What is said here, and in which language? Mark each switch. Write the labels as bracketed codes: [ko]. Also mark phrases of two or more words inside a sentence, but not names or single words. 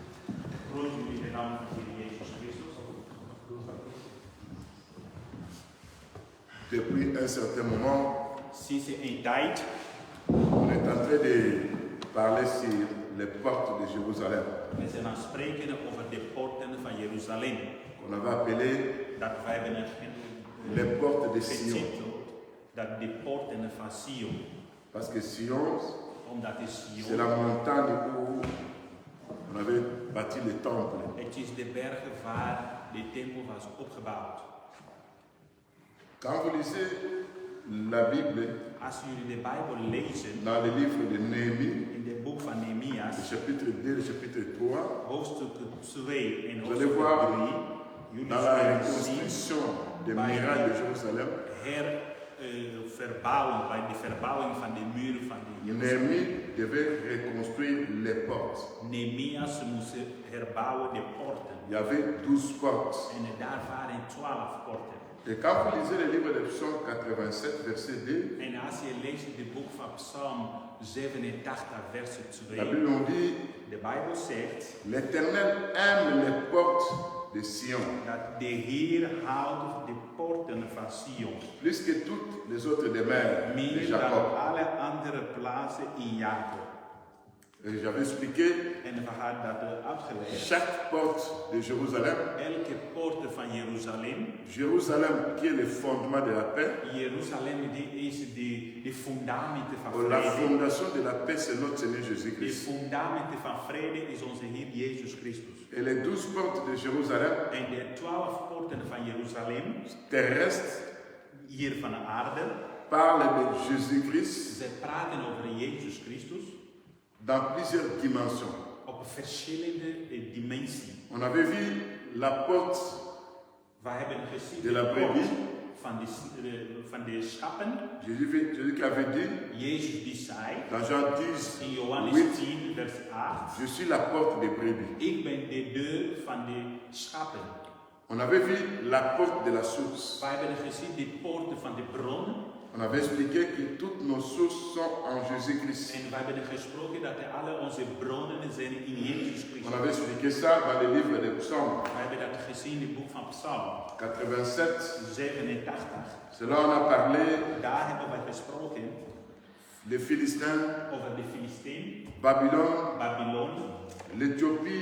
[fr] Depuis un certain moment, [nl] Sinds een tijd [fr] on est en train de parler sur les portes de Jérusalem, [nl] we zijn aan het spreken over de poorten van Jeruzalem. [fr] qu'on avait appelé [nl] Dat wij hebben [fr] les portes de Sion. [nl] getiteld dat de poorten van Sion. [fr] Parce que Sion, [nl] Omdat de [fr] c'est Sion, la montagne où on avait bâti le temple. [nl] het is de berg waar de tempel was opgebouwd. [fr] Quand vous lisez la Bible, [nl] Als jullie de Bijbel lezen, [fr] dans le livre de Néhémie, [nl] in het boek van [fr] le [nl] Nehemias, [fr] chapitre 2, le chapitre 3, [nl] hoofdstuk 2 en [fr] Vous allez [nl] hoofdstuk [fr] voir [nl] 3, jullie [fr] dans la [nl] zullen zien [fr] reconstruction des murailles de Jérusalem, [nl] verbouwen, bij de verbouwing van de muren van de Jeruzalem. [fr] Néhémie devait reconstruire les portes. [nl] Nehemias moest herbouwen de poorten. [fr] Il y avait 12 portes. [nl] En daar waren 12 poorten. [fr] Et quand vous lisez le livre de Psaume 87, verset 2, [nl] En als je leest het boek van Psalm 87, vers [fr] la 2, Bible nous dit [nl] de Bijbel zegt [fr] l'Éternel aime les portes de Sion, [nl] dat de Heer houdt de poorten van Sion. [fr] plus que toutes les autres demeures de [nl] Meer dan [fr] Jacob. [nl] alle andere plaatsen in Jacob. [fr] Et j'avais expliqué [nl] En we hadden dat uitgelegd. [fr] chaque porte de Jérusalem, [nl] Elke poort van Jeruzalem, [fr] Jérusalem qui est le fondement de la paix, [nl] Jeruzalem die is de fundamenten van [fr] la [nl] vrede. [fr] fondation de la paix c'est notre Seigneur [nl] De [fr] Jésus-Christ. [nl] fundamenten van vrede is onze Heer Jezus Christus. [fr] Et les 12 portes de Jérusalem [nl] En de 12 poorten van Jeruzalem, [fr] terrestres [nl] hier van de aarde, [fr] parlent de Jésus-Christ [nl] ze praten over Jezus Christus [fr] dans plusieurs dimensions. [nl] op verschillende dimensies. [fr] On avait vu la porte [nl] We hebben gezien [fr] de la brebis. [nl] van de schapen. [fr] Jésus qui avait dit [nl] Jezus die zei [fr] dans Jean 10, [nl] in Johannes 8, 10 vers 8, [fr] je suis la porte des brebis. [nl] ik ben de deur van de schapen. [fr] On avait vu la porte de la source. [nl] We hebben gezien de poorten van de bron. [fr] On avait expliqué que toutes nos sources sont en Jésus-Christ. [nl] En we hebben gesproken dat alle onze bronnen zijn in Jezus Christus. [fr] On avait expliqué ça dans le livre des Psaumes [nl] We hebben dat gezien in het boek van Psalm 87. 87. [fr] C'est là où on a parlé [nl] Daar hebben we gesproken [fr] des Philistins, [nl] over de Filistijn, [fr] Babylone, [nl] Babylon, [fr] l'Éthiopie,